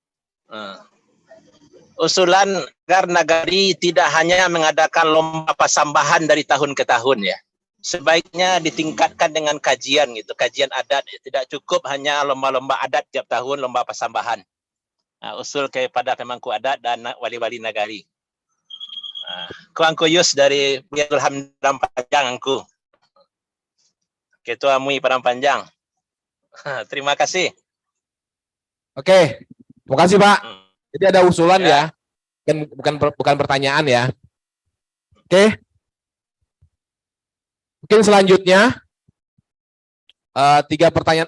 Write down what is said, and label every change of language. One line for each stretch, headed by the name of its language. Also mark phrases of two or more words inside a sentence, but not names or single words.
Indonesian: Usulan agar nagari tidak hanya mengadakan lomba pasambahan dari tahun ke tahun ya. Sebaiknya ditingkatkan dengan kajian gitu, kajian adat. Tidak cukup hanya lomba-lomba adat tiap tahun, lomba pasambahan. Usul kepada pemangku adat dan wali-wali nagari. Kuang Kuyus dari Biadul Hamdam Panjang angku. Ketua MUI Padang Panjang. Terima kasih. Oke, terima kasih Pak. Jadi ada usulan ya, bukan pertanyaan ya. Oke. Mungkin selanjutnya 3 pertanyaan.